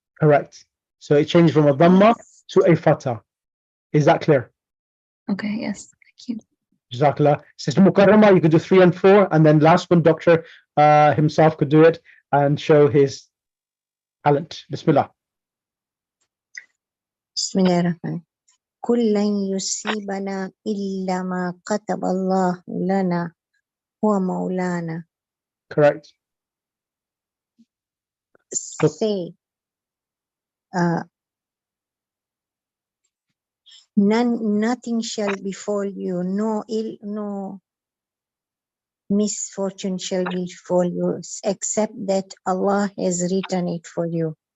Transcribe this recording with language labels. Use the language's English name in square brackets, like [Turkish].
[English] Correct. So it changed from a dhamma to a fatha. Is that clear? Okay, yes, thank you. [Arabic] Jazakallah. [English] Sister Mukarrama, you could do 3 and 4, and then last one, Doctor himself could do it and show his talent. [Arabic] Bismillah. Bismillahirrahmanirrahim. كل لن يصيبنا إلا ما كتب الله لنا هو مولانا. [English] Correct. Say, nothing shall befall you, no misfortune shall befall you, except that Allah has written it for you.